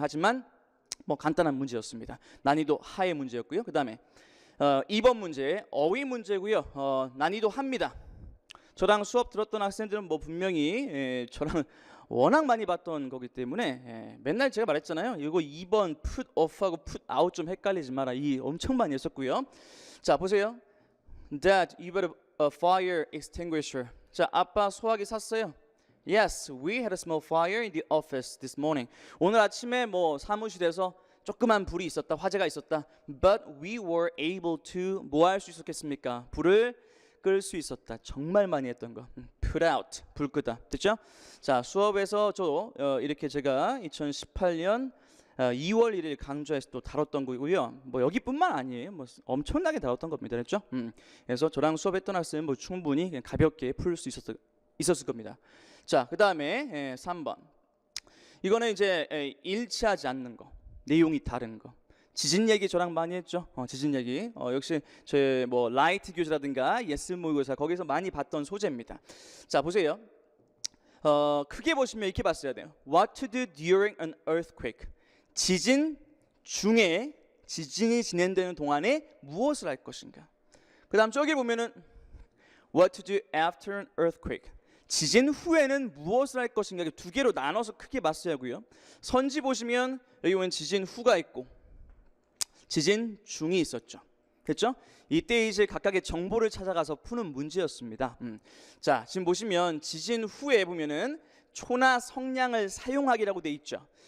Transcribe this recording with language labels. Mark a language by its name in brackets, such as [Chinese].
[Korean] 하지만 뭐 간단한 문제였습니다. 난이도 하의 문제였고요. 그 다음에 2번 문제 어휘 문제고요. 난이도 하입니다. 저랑 수업 들었던 학생들은 뭐 분명히 저랑 워낙 많이 봤던 거기 때문에 맨날 제가 말했잖아요. 이거 2번 put off하고 put out 좀 헷갈리지 마라. 이 엄청 많이 했었고요. 자, 보세요. [English] Dad, you bought a fire extinguisher. [Korean] 자, 아빠 소화기 샀어요. [English] Yes, we had a small fire in the office this morning. [Korean] 오늘 아침에 뭐 사무실에서 조그만 불이 있었다, 화재가 있었다. [English] But we were able to [Korean] 뭐 할 수 있었겠습니까? 불을 끌 수 있었다. 정말 많이 했던 거. Put out, 불 끄다. 됐죠? 자, 수업에서 이렇게 제가 2018년 2월 1일 강좌에서 또 다뤘던 거고요. 뭐 여기뿐만 아니에요. 뭐 엄청나게 다뤘던 겁니다. 그렇죠? 그래서 저랑 수업했던 학생은 뭐 충분히 그냥 가볍게 풀 수 있었을 겁니다. 자, 그 다음에 3번. 이거는 이제 일치하지 않는 거, 내용이 다른 거. 지진 얘기 저랑 많이 했죠. 지진 얘기. 역시 제 뭐 라이트 교재라든가 예스 모의고사 거기서 많이 봤던 소재입니다. 자, 보세요. 크게 보시면 이렇게 봤어야 돼요. [English] What to do during an earthquake. [Korean] 지진 중에 지진이 진행되는 동안에 무엇을 할 것인가. 그 다음 저기 보면은 [English] What to do after an earthquake. [Korean] 지진 후에는 무엇을 할 것인가. 두 개로 나눠서 크게 봤어야 하고요. 선지 보시면 여기 보면 지진 후가 있고 지진 중이 있었죠. 됐죠? 이때 이제 각각의 정보를 찾아가서 푸는 문제였습니다. 자, 지금 보시면 지진 후에 보면은 초나 성량을 사용하기라고 돼 있죠.